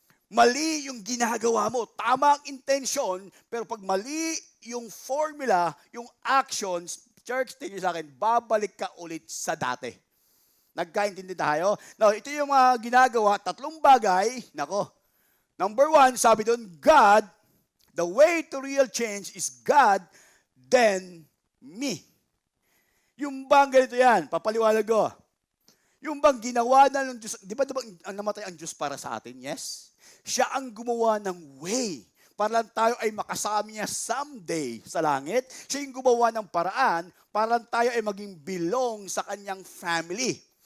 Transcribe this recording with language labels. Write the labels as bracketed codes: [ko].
[tl] Mali yung ginagawa mo. Tama ang intention, pero pag mali yung formula, yung actions, church, tingin sa akin, babalik ka ulit sa dati. Nagkaintindi tayo? Now, ito yung mga ginagawa, tatlong bagay. Nako. [en] Number one, [tl] sabi doon, [en] God, the way to real change is God, then me. [tl] Yung bang ganito yan, papaliwanag ko. Yung bang ginawa na ng Diyos, di ba namatay ang Diyos para sa atin? Yes? Siya ang gumawa ng way para lang tayo ay makasama niya someday sa langit. Siya yung gumawa ng paraan para lang tayo ay maging belong sa kanyang family.